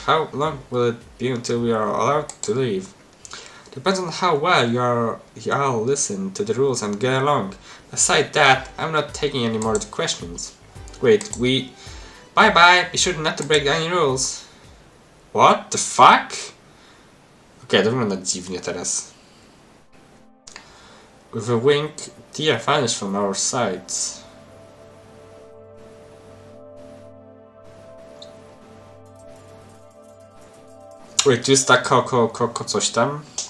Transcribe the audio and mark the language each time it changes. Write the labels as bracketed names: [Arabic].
[English] How long will it be until we are allowed to leave? Depends on how well you all listen to the rules and get along. Aside that, I'm not taking any more questions. Wait, Bye-bye! Be sure not to break any rules. What the fuck? [Polish] Okej, to wygląda dziwnie teraz. [English] With a wink, Tia vanished from our sights. [Polish] Wait, tu jest ta coś tam?